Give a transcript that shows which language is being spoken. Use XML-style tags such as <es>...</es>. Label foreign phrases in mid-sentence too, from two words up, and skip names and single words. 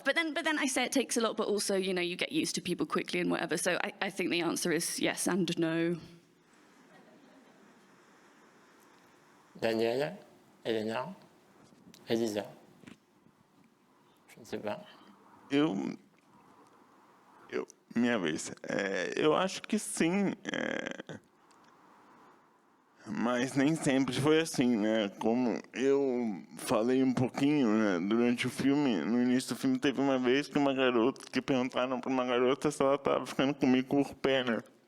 <en>But then I say it takes a lot, but also, you know, you get used to people quickly and whatever. So I think the answer is yes and no. Daniela, Helena, Elisa.</en> <fr>Je ne sais pas.</fr> <pt>Minha vez. Eu acho que sim, mas nem sempre foi assim, né? Como eu falei um pouquinho, né, durante o filme, no início do filme teve uma vez que perguntaram para uma garota se ela estava ficando comigo por pena.</pt>